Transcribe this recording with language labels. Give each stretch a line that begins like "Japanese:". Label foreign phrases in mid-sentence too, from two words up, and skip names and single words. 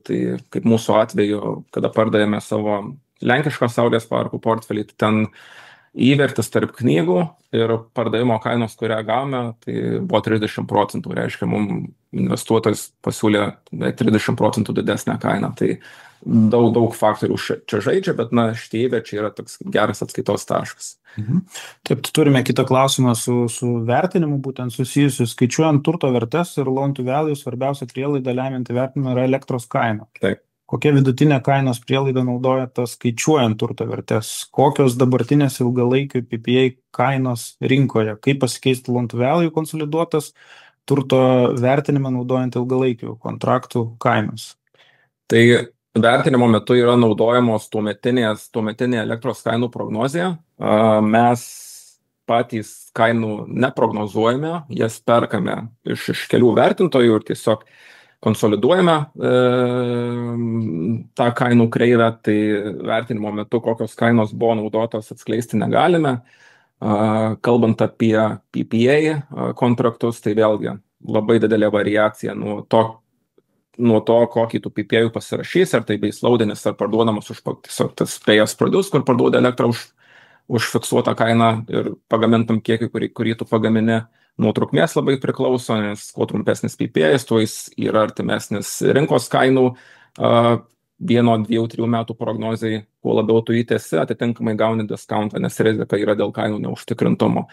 Lithuanian: Tai kaip mūsų atveju, kada pardavėme savo lenkišką saulės parkų portfelį, ten įvertis tarp knygų ir pardavimo kainos, kurią gavome, tai buvo 30%, reiškia, mums investuotojas pasiūlė 30% didesnę kainą. Tai daug faktorių čia žaidžia, bet šitie įverčiai yra toks geras atskaitos taškas. Taip, turime kitą klausimą su vertinimu, būtent susijusiu, skaičiuojant turto vertes ir
English: loan to value,
Lithuanian: svarbiausia prielaida lemianti vertinimą yra elektros kaina. Taip. Kokia vidutinė kainos prielaida naudojate skaičiuojant turto vertes? Kokios dabartinės ilgalaikių PPA kainos rinkoje? Kaip pasikeisti
English: loan to value
Lithuanian: konsoliduotas turto vertinimą naudojant ilgalaikių kontraktų kainos? Tai vertinimo metu yra naudojamos tuometinė elektros kainų prognozija. Mes patys kainų neprognozuojame, jas perkame iš kelių vertintojų ir tiesiog konsoliduojame tą kainų kreivę, tai vertinimo metu kokios kainos buvo naudotos atskleisti negalime. Kalbant apie PPA kontraktus, tai vėlgi labai didelė variacija nuo to, kokį tu PPA pasirašys, ar tai baselaudinis, ar parduodamas už tiesiog tas
English: pay-as produce,
Lithuanian: kur parduoda elektrą už fiksuotą kainą ir pagamintam kiekį, kurį tu pagamini. Nuo trukmės labai priklauso, nes kuo trumpesnis PPA, tuo jis yra artimesnis rinkos kainų 1, 2, 3 metų prognozijai. Kuo labiau tu įtesi, atitinkamai gauni diskountą, nes rizika yra dėl kainų neužtikrintumo.